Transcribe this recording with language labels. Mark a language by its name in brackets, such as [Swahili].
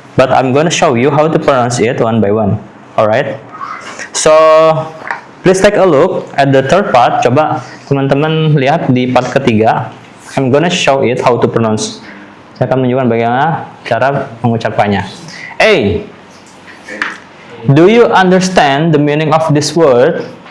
[English] But I'm gonna show you how to pronounce it one by one. Alright? So, please take a look at the third part. [Indonesian] Coba teman-teman lihat di part ketiga. [English] I'm gonna show it how to pronounce. [Indonesian] Saya akan menunjukkan bagaimana cara mengucapkannya. [English] A. Do you understand the meaning of this word?